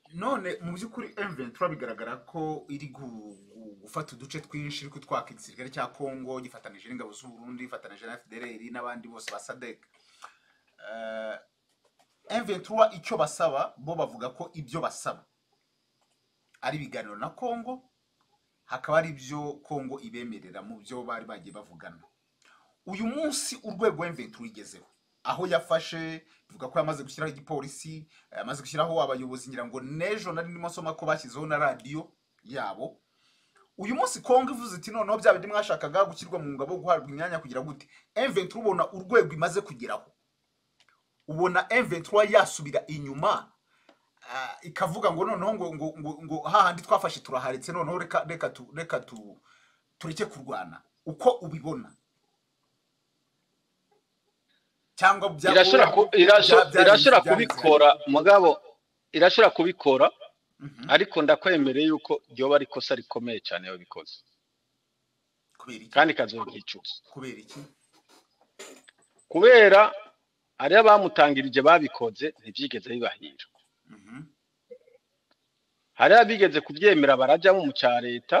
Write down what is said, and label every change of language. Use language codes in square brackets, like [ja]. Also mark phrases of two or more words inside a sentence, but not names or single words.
[rw] None mu by'ukuri M23 bigaragara ko iri gufata uduce twinshi iri kutwaka igisirikare cya Congo gifatanije n'ingabo z'u Burundi gifatanije na FDLR n'abandi bose ba SADC. M23 icyo basaba bo bavuga ko ibyo basaba ari ibiganiro na Congo hakaba ari ibyo Congo ibemerera mu byo bari bagiye bavugana. Uyu munsi urwego M23 igezeho aho yafashe bivuga ko yamaze gushyiraho igipolisi yamaze gushyiraho abayobozi ngira ngo nejo nari ndimo soma ko bashyizeho na radio yabo. Uyu munsi Congo ivuze iti noneho bya bindi mwashakaga gushyirwa mu ngabo guhabwa imyanya kugira gute M23 ubona urwego imaze kugeraho ubona M23 yasubira inyuma ikavuga ngo noneho ngo hahandi twafashe turaharetse noneho reka tureke kurwana uko ubibona cyangwa [rn] irashobora kubikora mugabo irashobora kubikora ariko ndakwemereye yuko ryoba ari ikosa rikomeye cyane yo bikoze kandi kazobyicuza kubera ari abamutangirije babikoze ntibyigeze bibahira hari abigeze kubyemera barajyamo mu cya leta